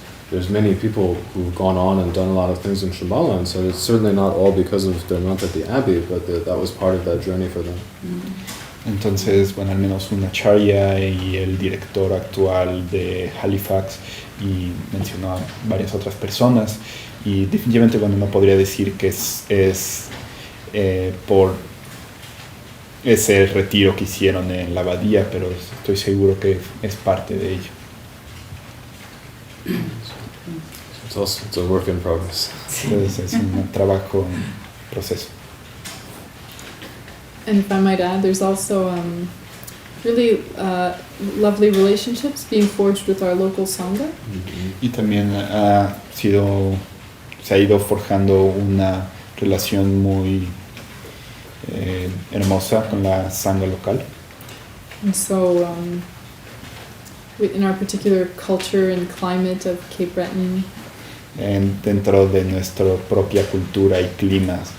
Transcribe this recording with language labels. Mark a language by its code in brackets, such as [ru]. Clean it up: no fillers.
[en] There's many people who've gone on and done a lot of things in Shambhala, and so it's certainly not all because of their month at the Abbey, but that was part of that journey for them. [es] Entonces, bueno, al menos una acharya y el director actual de Halifax, y mencionó a varias otras personas, y definitivamente, bueno, no podría decir que es por ese retiro que hicieron en la abadía, pero estoy seguro que es parte de ello. [en] It's a work in progress. [es] Entonces es un trabajo en proceso. [en] And if I might add, there's also really lovely relationships being forged with our local Sangha. [es] Y también se ha ido forjando una relación muy hermosa con la Sangha local. [en] And so, in our particular culture and climate of Cape Breton, [es] Dentro de nuestra propia cultura y clima,